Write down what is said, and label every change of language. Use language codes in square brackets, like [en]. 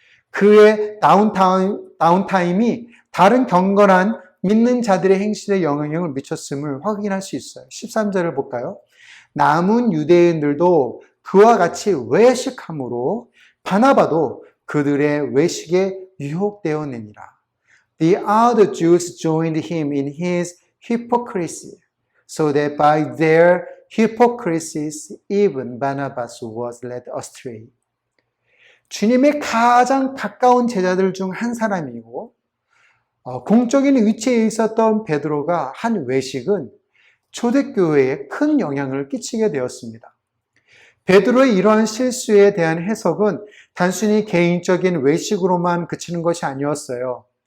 [ko] 그의 다운타임이 다른 경건한 믿는 자들의 행실에 영향을 미쳤음을 확인할 수 있어요. 13절을 볼까요? 남은 유대인들도 그와 같이 외식함으로 바나바도 그들의 외식에 유혹되었느니라. [en] The other Jews joined him in his hypocrisy, so that by their hypocrisies even Barnabas was led astray. [ko] 주님의 가장 가까운 제자들 중 한 사람이고 공적인 위치에 있었던 베드로가 한 외식은 초대교회에 큰 영향을 끼치게 되었습니다. 베드로의 이러한 실수에 대한 해석은 단순히 개인적인 외식으로만 그치는 것이 아니었어요.